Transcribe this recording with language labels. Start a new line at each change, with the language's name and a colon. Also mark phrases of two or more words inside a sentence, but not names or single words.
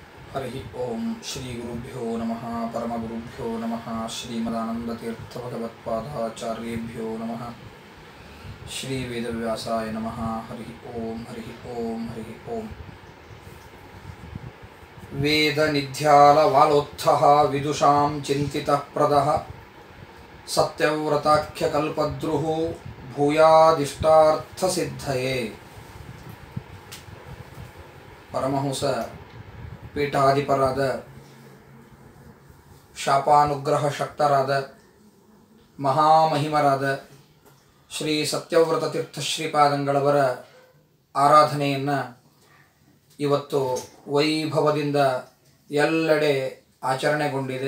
Sanskrit: हरि ओम श्री गुरुभ्यो नमः परमगुरुभ्यो नमः श्रीमदानंदतीर्थभगवत्पादाचार्येभ्यो नमः श्री वेदव्यासाय नमः हरि ओम वेदनिध्यालवालोत्थः विदुषां चिन्तितः प्रदः सत्यव्रताख्यकल्पद्रुः भूयादिष्टार्थसिद्धये परमहंस
Kannada: ಪೀಠಾಧಿಪರಾದ ಶಾಪಾನುಗ್ರಹ ಶಕ್ತರಾದ ಮಹಾಮಹಿಮರಾದ ಶ್ರೀ ಸತ್ಯವ್ರತ ತೀರ್ಥ ಶ್ರೀಪಾದಂಗಳವರ ಆರಾಧನೆಯನ್ನು ಇವತ್ತು ವೈಭವದಿಂದ ಎಲ್ಲೆಡೆ ಆಚರಣೆಗೊಂಡಿದೆ.